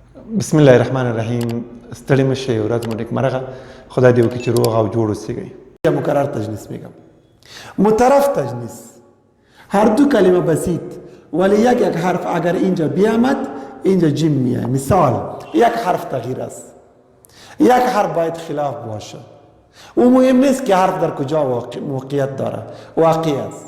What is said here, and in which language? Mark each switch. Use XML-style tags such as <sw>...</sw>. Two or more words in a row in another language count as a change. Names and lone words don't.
<ar>بسم الله الرحمن الرحیم.</ar> <ps>ستړي مشه ورځ مو نیکمرغه. خدای دې وکړي چې روغ او جوړ اوسئ.</ps> <fa>مكرر تجنيس میگم. مترف تجنيس هر دو کلمه بسیط ولی یک حرف اگر اینجا بیامد اینجا جیم میاد. مثال یک حرف تغییر است، یک حرف باید خلاف باشه. او مهم نیست که حرف در کجا موقعیت داره، واقعی است.</fa>